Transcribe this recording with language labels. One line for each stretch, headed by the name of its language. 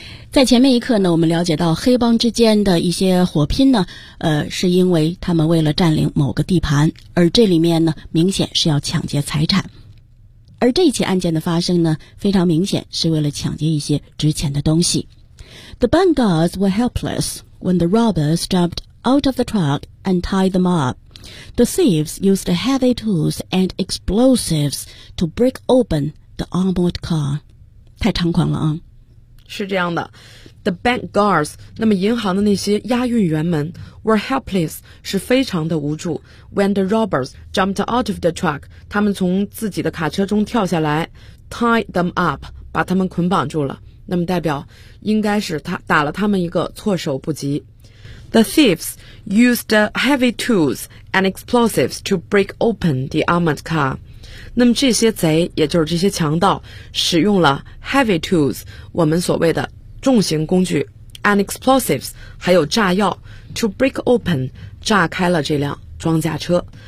Chinese: 在前面一课呢，我们了解到黑帮之间的一些火拼呢，是因为他们为了占领某个地盘，而这里面呢明显是要抢劫财产，而这起案件的发生呢非常明显是为了抢劫一些值钱的东西。
English: The bank guards were helpless when the robbers jumped out of the truck and tied them up. The thieves used heavy tools and explosives to break open the armored car.
Chinese: 太猖狂了啊！是这样的。
English: The bank guards,
Chinese: 那么银行的那些押运员们
English: were helpless,
Chinese: 是非常的无助。
English: When the robbers jumped out of the truck,
Chinese: 他们从自己的卡车中跳下来
English: ,tied them up,
Chinese: 把他们捆绑住了。那么代表应该是他打了他们一个措手不及。
English: The thieves used heavy tools and explosives to break open the armored car.
Chinese: 那么这些贼也就是这些强盗使用了 heavy tools, 我们所谓的重型工具
English: and explosives,
Chinese: 还有炸药
English: to break open,
Chinese: 炸开了这辆装甲车。